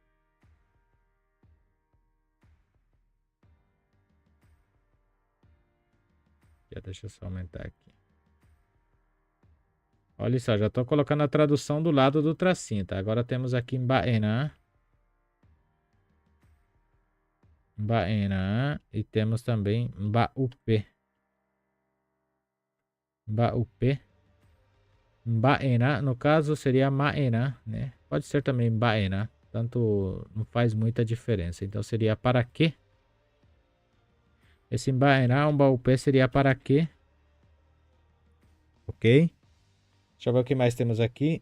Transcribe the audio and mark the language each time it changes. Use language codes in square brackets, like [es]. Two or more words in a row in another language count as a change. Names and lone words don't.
[pt] Deixa eu só aumentar aqui. Olha só, já estou colocando a tradução do lado do tracinho, tá? Agora temos aqui Mbaena. Mbaena. E temos também [gn] Mbaupé. Mbaupé. [pt] Mbaena, no caso, seria Maena, né? Pode ser também Mbaena. Tanto não faz muita diferença. Então seria para quê? Esse [gn] Mbaena, Mbaupé [pt] seria para quê? Ok? Deixa eu ver o que mais temos aqui.